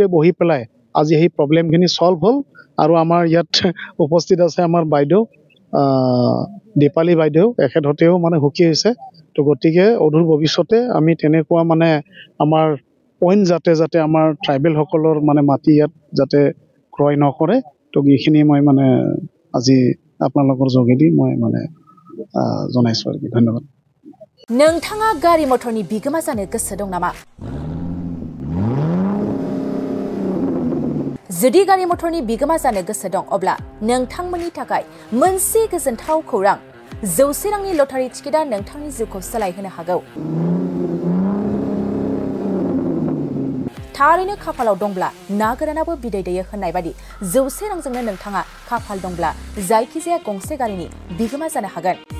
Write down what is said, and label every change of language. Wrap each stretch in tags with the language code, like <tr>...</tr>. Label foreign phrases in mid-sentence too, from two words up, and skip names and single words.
<as>বহি পেলাই আজি সেই প্ৰব্লেমখিনি সলভ হ'ল আৰু আমাৰ ইয়াত উপস্থিত আছে আমাৰ বাইদেউ দীপালী বাইদেউ এখেতেও মানে সুখী হৈছে তো গতিকে অদূৰ ভৱিষ্যতে আমি তেনেকুৱা মানে আমাৰ পইণ্ট যাতে আমাৰ ট্ৰাইবেলসকলৰ মানে মাটি ইয়াত যাতে ক্ৰয় নকৰে তো এইখিনি মই মানে আজি আপোনালোকৰ যোগেদি মই মানে জনাইছো আৰু ধন্যবাদ</as> <brx>नोंथाङा गारि मटरनि बिगोमा जानो गोसो दं नामा जुदि गारि मटरनि बिगोमा जानो गोसो दं अब्ला नोंथांमोननि थाखाय मोनसे गोजोनथाव खौरां 100 रांनि लटारि टिकेटआ नोंथांनि जिउखौ सोलायहोनो हागौ थारैनो खाफालाव दंब्ला ना गोरानाबो बिदै दैयो होननाय बादि 100 रांजोंनो नोंथाङा खाफाल दंब्ला जायखिजाया गंसे गारिनि बिगोमा जानो हागोन</brx>